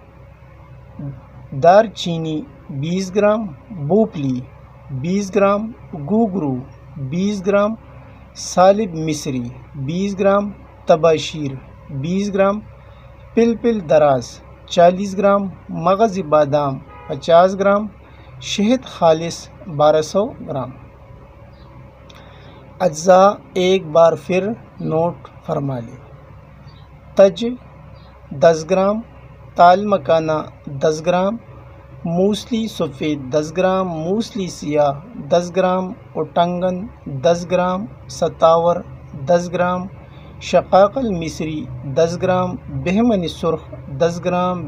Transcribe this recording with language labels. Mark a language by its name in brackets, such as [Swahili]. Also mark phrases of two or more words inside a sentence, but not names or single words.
[Urdu] دار چینی 20 گرام، بوپلی 20 گرام، گوگرو 20 گرام، سالب مصری 20 گرام، تباشیر 20 گرام، پلپل دراز 40 گرام، مغز بادام 50 گرام، شہد خالص 1200 گرام۔ اجزاء ایک بار پھر نوٹ فرما لیں۔ تج 10 گرام، تال مکانہ 10 گرام، موسلی سفید 10 گرام، موسلی سیاہ 10 گرام، اٹنگن 10 گرام، ستاور 10 گرام، شقاقل مصری 10 گرام، بہمنی سرخ 10 گرام،